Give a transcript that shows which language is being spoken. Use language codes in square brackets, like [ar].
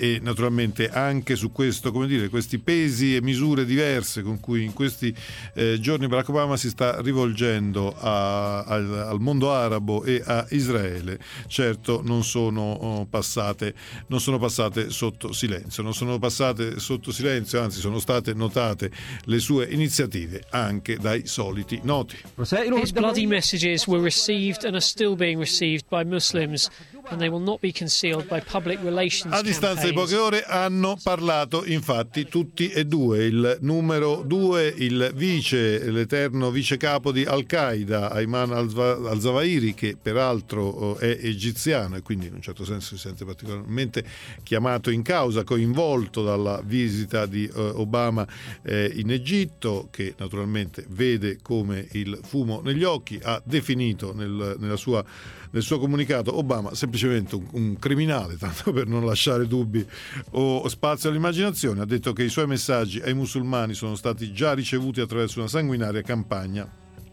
[it] E naturalmente anche su questo, come dire, questi pesi e misure diverse con cui in questi giorni Barack Obama si sta rivolgendo al mondo arabo e a Israele, certo non sono passate sotto silenzio, anzi sono state notate le sue iniziative anche dai soliti noti. [en] His bloody messages were received and are still being received by Muslims, and they will not be concealed by public relations. [it] A distanza di poche ore hanno parlato infatti tutti e due, il numero 2, il vice, l'eterno vice capo di Al Qaeda, Ayman al-Zawahiri, che peraltro è egiziano e quindi in un certo senso si sente particolarmente chiamato in causa, coinvolto dalla visita di Obama in Egitto, che naturalmente vede come il fumo negli occhi, ha definito nel suo comunicato Obama semplicemente un criminale, tanto per non lasciare dubbi o spazio all'immaginazione. Ha detto che i suoi messaggi ai musulmani sono stati già ricevuti attraverso una sanguinaria campagna